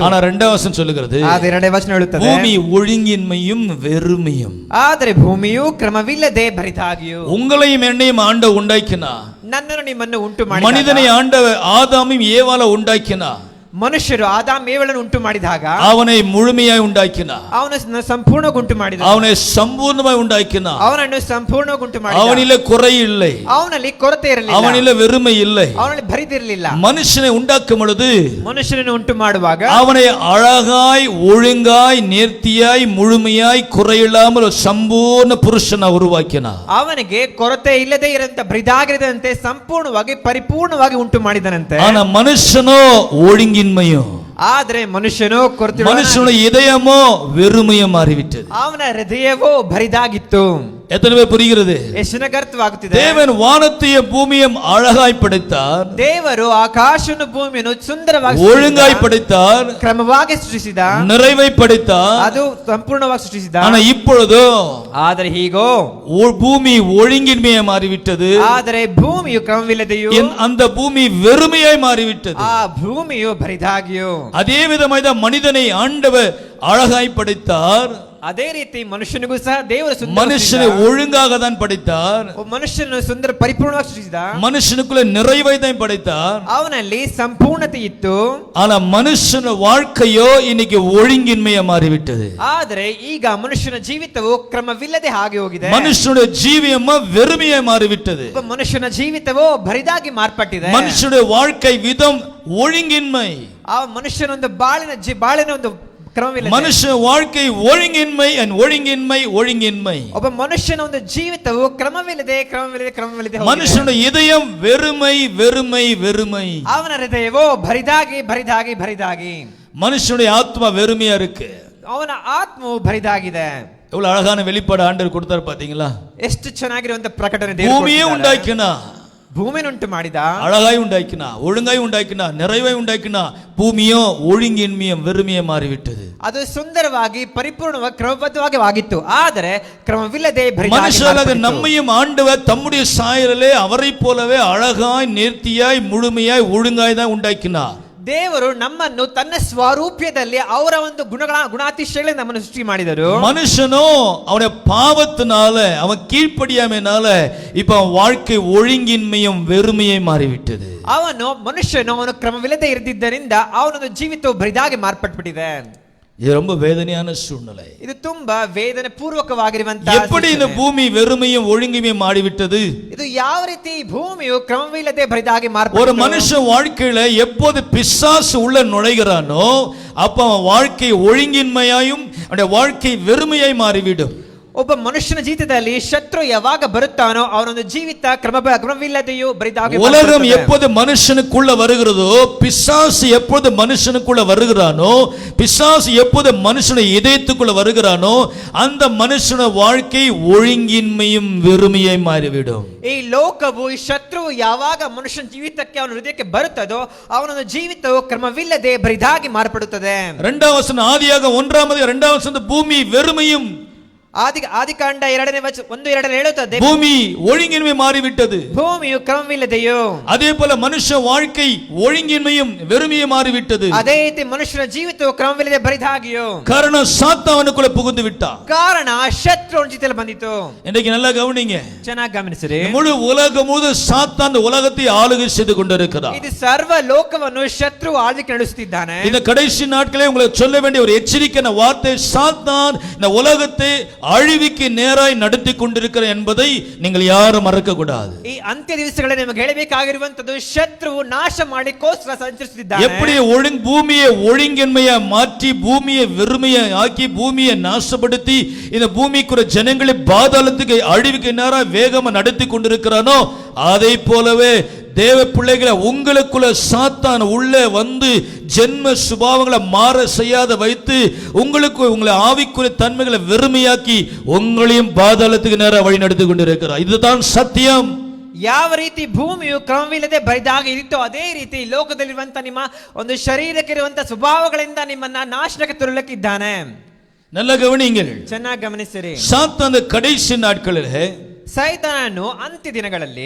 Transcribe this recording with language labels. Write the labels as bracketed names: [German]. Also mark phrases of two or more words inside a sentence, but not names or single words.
[Tamil] ஆனா இரண்டாவது வசனம் சொல்லுகிறது, [Kannada] ಆದ ಎರಡನೇ ವಚನ ಹೇಳುತ್ತದೆ, [Tamil] பூமி ஒழுங்கின்மையும் வெறுமையும். [Kannada] ಆದರೆ ಭೂಮಿಯು ಕ್ರಮವಿಲ್ಲದೆ ಬರಿದಾಗಿಯೂ. [Tamil] உங்களையும் என்னையும் ஆண்டவர் உண்டாக்கினா, [Kannada] ನನ್ನನ್ನು ನಿಮ್ಮನ್ನು ಉಂಟು ಮಾಡಿ, [Tamil] மனிதனை ஆண்டவர் ஆதாமையும் ஏவாளை உண்டாக்கினா, [Kannada] ಮನುಷ್ಯರು ಆದಾಮ್ ಏವಳನ್ನು ಉಂಟು ಮಾಡಿದಾಗ [Tamil] அவனை முழுமையாய் உண்டாக்கினா, [Kannada] ಅವನನ್ನು ಸಂಪೂರ್ಣವಾಗಿ ಉಂಟು ಮಾಡಿದ, [Tamil] அவனை சம்பூர்ணமாய் உண்டாக்கினா, [Kannada] ಅವನನ್ನು ಸಂಪೂರ್ಣವಾಗಿ ಉಂಟು ಮಾಡಿದ. [Tamil] அவனில குறை இல்லை, [Kannada] ಅವನಲ್ಲಿ ಕೊರತೆ ಇರಲಿಲ್ಲ, [Tamil] அவனில வெறுமை இல்லை. [Kannada] ಅವನಲ್ಲಿ ಬರಿದಿರಲಿಲ್ಲ. [Tamil] மனுஷனை உண்டாக்கும் பொழுது [Kannada] ಮನುಷ್ಯನನ್ನು ಉಂಟು ಮಾಡುವಾಗ [Tamil] அவனை அழகாய் ஒழுங்காய் நேர்த்தியாய் முழுமையாய் குறையில்லாமல் ஒரு சம்பூர்ண புருஷனை உருவாக்கினார். [Kannada] ಅವನಿಗೆ ಕೊರತೆ ಇಲ್ಲದೆ ಇರಂತ ಬರಿದಾಗಿರದಂತೆ ಸಂಪೂರ್ಣವಾಗಿ ಪರಿಪೂರ್ಣವಾಗಿ ಉಂಟು ಮಾಡಿದನಂತೆ. [Tamil] ஆனா மனுஷனோ ஒழுங்கின்மையும், [Kannada] ಆದ್ರೆ ಮನುಷ್ಯನೋ ಕೊರತೆ, [Tamil] மனுஷனுடைய இதயமோ வெறுமையும் மாறிவிட்டது. [Kannada] ಅವನ ಹೃದಯವೋ ಬರಿದಾಗಿತ್ತು. [Tamil] எத்தனை பேர் புரிகிறது? [Kannada] ಎಷ್ಟು ಅರ್ಥವಾಗುತ್ತಿದೆ? [Tamil] தேவன் வானத்தையும் பூமியும் அழகாய் படைத்தார், [Kannada] ದೇವರು ಆಕಾಶವನ್ನು ಭೂಮಿಯನ್ನು ಸುಂದರವಾಗಿ [Tamil] ஒழுங்காய் படைத்தார், [Kannada] ಕ್ರಮವಾಗಿ ಸೃಷ್ಟಿಸಿದ, [Tamil] நிறைவை படைத்தார். [Kannada] ಅದು ಸಂಪೂರ್ಣವಾಗಿ ಸೃಷ್ಟಿಸಿದ. [Tamil] ஆனா இப்பொழுதோ [Kannada] ಆದರೆ ಹೀಗೋ [Tamil] பூமி ஒழுங்கின்மையை மாறிவிட்டது, [Kannada] ಆದರೆ ಭೂಮಿಯು ಕ್ರಮವಿಲ್ಲದೆಯೂ, [Tamil] அந்த பூமி வெறுமையாய் மாறிவிட்டது. [Kannada] ಆ ಭೂಮಿಯು ಬರಿದಾಗಿಯೂ. [Tamil] அதே விதமாய் மனிதனை ஆண்டவர் அழகாய் படைத்தார், [Kannada] ಅದೇ ರೀತಿ ಮನುಷ್ಯನಿಗೂ ಸಹ ದೇವರು [Tamil] மனுஷனை ஒழுங்காக தான் படைத்தார், [Kannada] ಮನುಷ್ಯನು ಸುಂದರ ಪರಿಪೂರ್ಣವಾಗಿ ಸೃಷ್ಟಿಸಿದ, [Tamil] மனுஷனுக்குள்ள நிறைவை தான் படைத்தார். [Kannada] ಅವನಲ್ಲಿ ಸಂಪೂರ್ಣತೆ ಇತ್ತು. [Tamil] ஆனா மனுஷன வாழ்க்கையோ இன்னைக்கு ஒழுங்கின்மையா மாறிவிட்டது. [Kannada] ಆದರೆ ಈಗ ಮನುಷ್ಯನ ಜೀವಿತವು ಕ್ರಮವಿಲ್ಲದೆ ಹಾಗೆ ಹೋಗಿದೆ. [Tamil] மனுஷனுடைய ஜீவியமா வெறுமையா மாறிவிட்டது. [Kannada] ಒಬ್ಬ ಮನುಷ್ಯನ ಜೀವಿತವು ಬರಿದಾಗಿ ಮಾರ್ಪಟ್ಟಿದೆ. [Tamil] மனுஷனுடைய வாழ்க்கை விதம் ஒழுங்கின்மை. [Kannada] ಆ ಮನುಷ್ಯನೊಂದು ಬಾಳಿನ ಒಂದು ಕ್ರಮವಿಲ್ಲ. [Tamil] மனுஷ வாழ்க்கை ஒழுங்கின்மை ஒழுங்கின்மை. [Kannada] ಒಬ್ಬ ಮನುಷ್ಯನ ಒಂದು ಜೀವಿತವು ಕ್ರಮವಿಲ್ಲದೆ [Tamil] மனுஷனுடைய இதயம் வெறுமை. [Kannada] ಅವನ ಹೃದಯವೋ ಬರಿದಾಗಿ. [Tamil] மனுஷனுடைய ஆத்மா வெறுமையா இருக்கு. [Kannada] ಅವನ ಆತ್ಮವು ಬರಿದಾಗಿದೆ. [Tamil] எவ்வளவு அழகான வெளிப்பாடு ஆண்டவர் கொடுத்தார் பாத்தீங்களா? [Kannada] ಎಷ್ಟು ಚೆನ್ನಾಗಿರುವಂತ ಪ್ರಕಟಣೆ. [Tamil] பூமியை உண்டாக்கினா, [Kannada] ಭೂಮಿಯನ್ನುಂಟು ಮಾಡಿದ, [Tamil] அழகாய் உண்டாக்கினா, ஒழுங்காய் உண்டாக்கினா, நிறைவாய் உண்டாக்கினா, பூமியோ ஒழுங்கின்மையும் வெறுமையை மாறிவிட்டது. [Kannada] ಅದು ಸುಂದರವಾಗಿ ಪರಿಪೂರ್ಣವಾಗಿ ಕ್ರಮಬದ್ಧವಾಗಿ ಆಗಿತ್ತು. ಆದರೆ ಕ್ರಮವಿಲ್ಲದೆ [Tamil] மனுஷனாக நம்மையும் ஆண்டவர் தம்முடைய சாயலிலே அவரை போலவே அழகாய் நேர்த்தியாய் முழுமையாய் ஒழுங்காய் தான் உண்டாக்கினார். [Kannada] ದೇವರು ನಮ್ಮನ್ನು ತನ್ನ ಸ್ವರೂಪದಲ್ಲಿ ಅವರ ಒಂದು ಗುಣಾತಿಶಯಗಳಿಂದ ನಮ್ಮನ್ನು ಸೃಷ್ಟಿ ಮಾಡಿದರು. [Tamil] மனுஷனோ அவனுடைய பாவத்தினால, அவன் கீழ்ப்படியாமையினால இப்ப அவன் வாழ்க்கை ஒழுங்கின்மையும் வெறுமையை மாறிவிட்டது. [Kannada] ಅವನು ಕ್ರಮವಿಲ್ಲದೆ ಇರದಿದ್ದರಿಂದ ಅವನೊಂದು ಜೀವಿತವು ಬರಿದಾಗಿ ಮಾರ್ಪಟ್ಬಿಟ್ಟಿದೆ. [Tamil] இது ரொம்ப வேதனையான சூழ்நிலை. [Kannada] ಇದು ತುಂಬಾ ವೇದನೆ ಪೂರ್ವಕವಾಗಿರುವಂತಹ. [Tamil] எப்படி இந்த பூமி வெறுமையும் ஒழுங்கின்மையும் மாறிவிட்டது? [Kannada] ಇದು ಯಾವ ರೀತಿ ಭೂಮಿಯು ಕ್ರಮವಿಲ್ಲದೆ ಬರಿದಾಗಿ ಮಾರ್ಪಟ್ಟಿದೆ? [Tamil] ஒரு மனுஷ வாழ்க்கையில எப்போது பிசாசு உள்ள நுழைகிறானோ அப்ப அவன் வாழ்க்கை ஒழுங்கின்மையாயும் அவனுடைய வாழ்க்கை வெறுமையாய் மாறிவிடும். [Kannada] ಒಬ್ಬ ಮನುಷ್ಯನ ಜೀವಿತದಲ್ಲಿ ಶತ್ರು ಯಾವಾಗ ಬರುತ್ತಾನೋ ಅವನೊಂದು ಜೀವಿತ ಕ್ರಮವಿಲ್ಲದೆಯೂ ಬರಿದಾಗಿ. [Tamil] உலகம் எப்போது மனுஷனுக்குள்ள வருகிறதோ, பிசாசு எப்போது மனுஷனுக்குள்ள வருகிறானோ, பிசாசு எப்போது மனுஷனுடைய இதயத்துக்குள்ள வருகிறானோ, அந்த மனுஷன வாழ்க்கை ஒழுங்கின்மையும் வெறுமையை மாறிவிடும். [Kannada] ಈ ಲೋಕವು ಈ ಶತ್ರುವು ಯಾವಾಗ ಮನುಷ್ಯನ ಜೀವಿತಕ್ಕೆ ಅವನ ಹೃದಯಕ್ಕೆ ಬರುತ್ತದೋ ಅವನೊಂದು ಜೀವಿತವು ಕ್ರಮವಿಲ್ಲದೆ ಬರಿದಾಗಿ ಮಾರ್ಪಡುತ್ತದೆ. [Tamil] இரண்டாம் வசனம் ஆதியாக 1:2 பூமி வெறுமையும், [Kannada] ಆದಿಕಾಂಡ 1:2 ಹೇಳುತ್ತದೆ, [Tamil] பூமி ஒழுங்கின்மை மாறிவிட்டது. [Kannada] ಭೂಮಿಯು ಕ್ರಮವಿಲ್ಲದೆಯೋ, [Tamil] அதே போல மனுஷ வாழ்க்கை ஒழுங்கின்மையும் வெறுமையை மாறிவிட்டது. [Kannada] ಅದೇ ರೀತಿ ಮನುಷ್ಯನ ಜೀವಿತವು ಕ್ರಮವಿಲ್ಲದೆ ಬರಿದಾಗಿಯೋ. [Tamil] காரணம் சாத்தானுக்குள்ள புகுந்து விட்டான். [Kannada] ಕಾರಣ ಶತ್ರು ಜೊತೆಯಲ್ಲಿ ಬಂದಿತು. [Tamil] இன்னைக்கு நல்லா கவனிங்க, [Kannada] ಚೆನ್ನಾಗಿ ಗಮನಿಸಿರಿ. [Tamil] முழு உலகம் முழுவதும் சாத்தான் உலகத்தை ஆளுகை செய்து கொண்டிருக்கிறான். [Kannada] ಇದು ಸರ್ವ ಲೋಕವನ್ನು ಶತ್ರು ಆಳ್ವಿಕೆ ನಡೆಸುತ್ತಿದ್ದಾನೆ. [Tamil] இந்த கடைசி நாட்களே உங்களுக்கு சொல்ல வேண்டிய ஒரு எச்சரிக்கையான வார்த்தை, சாத்தான் இந்த உலகத்தை அழிவுக்கு நேராய் நடத்தி கொண்டிருக்கிற என்பதை நீங்கள் யாரும் மறக்க கூடாது. [Kannada] ಈ ಅಂತ್ಯ ದಿವಸಗಳಲ್ಲಿ ನಿಮಗೆ ಹೇಳಬೇಕಾಗಿರುವಂತದ್ದು ಶತ್ರುವು ನಾಶ ಮಾಡಿಕೋಸ್ಕರ ಸಂಚರಿಸುತ್ತಿದ್ದಾನೆ. [Tamil] எப்படி பூமியை ஒழுங்கின்மையா மாற்றி பூமியை வெறுமையா ஆக்கி பூமியை நாசப்படுத்தி இந்த பூமிக்குற ஜனங்களை பாதாளத்துக்கு அழிவுக்கு நேராக வேகமா நடத்தி கொண்டிருக்கிறானோ அதை போலவே தேவ பிள்ளைகளை உங்களுக்குள்ள சாத்தான் உள்ளே வந்து ஜென்ம சுபாவங்களை மாற செய்யாத வைத்து உங்களுக்கு உங்களை ஆவிக்குரிய தன்மைகளை வெறுமையாக்கி உங்களையும் பாதாளத்துக்கு நேராக வழி நடத்தி கொண்டிருக்கிறார். இதுதான் சத்தியம். [Kannada] ಯಾವ ರೀತಿ ಭೂಮಿಯು ಕ್ರಮವಿಲ್ಲದೆ ಬರಿದಾಗ ಇರುತ್ತೋ ಅದೇ ರೀತಿ ಲೋಕದಲ್ಲಿರುವಂತ ನಿಮ್ಮ ಒಂದು ಶರೀರಕ್ಕಿರುವಂತ ಸ್ವಭಾವಗಳಿಂದ ನಿಮ್ಮನ್ನ ನಾಶನಕ್ಕೆ ತರಲಿಕ್ಕಿದ್ದಾನೆ. [Tamil] நல்ல கவனியுங்கள். [Kannada] ಚೆನ್ನಾಗಿ ಗಮನಿಸಿರಿ. [Tamil] சாத்தான் கடைசி நாட்களிலே [Kannada] ಸೈತಾನನು ಅಂತ್ಯ ದಿನಗಳಲ್ಲಿ